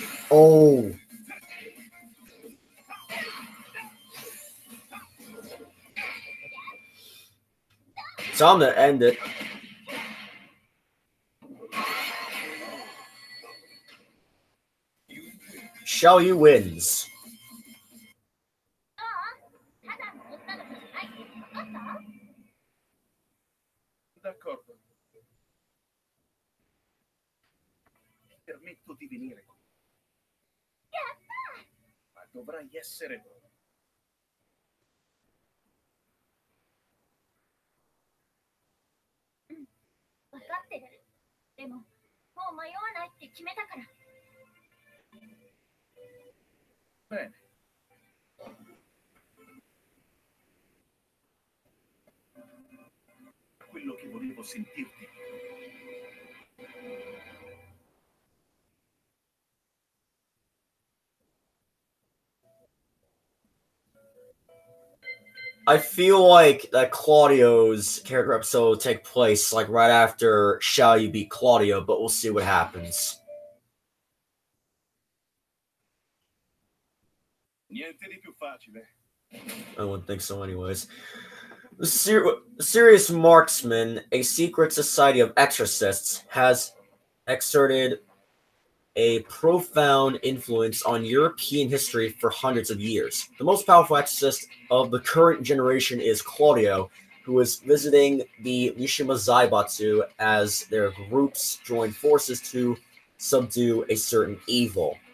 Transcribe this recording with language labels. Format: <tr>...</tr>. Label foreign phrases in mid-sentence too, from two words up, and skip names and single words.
<en>Oh. Time to end it. Xiao Yu wins.</en> <it>D'accordo. Ti permetto di venire. Ma dovrai essere bravo.</it> <ja>分かってる。でも、もう迷わないって決めたから。</ja> <it>Bene. Quello che volevo sentirti.</it> <en>I feel like that Claudio's character episode will take place like right after Xiao Yu beat Claudio, but we'll see what happens.</en> <it>Niente di più facile.</it> <en>I wouldn't think so anyways. The Serious Marksman, a secret society of exorcists, has exerted a profound influence on European history for hundreds of years. The most powerful exorcist of the current generation is Claudio, who is visiting the Mishima Zaibatsu as their groups join forces to subdue a certain evil.</en>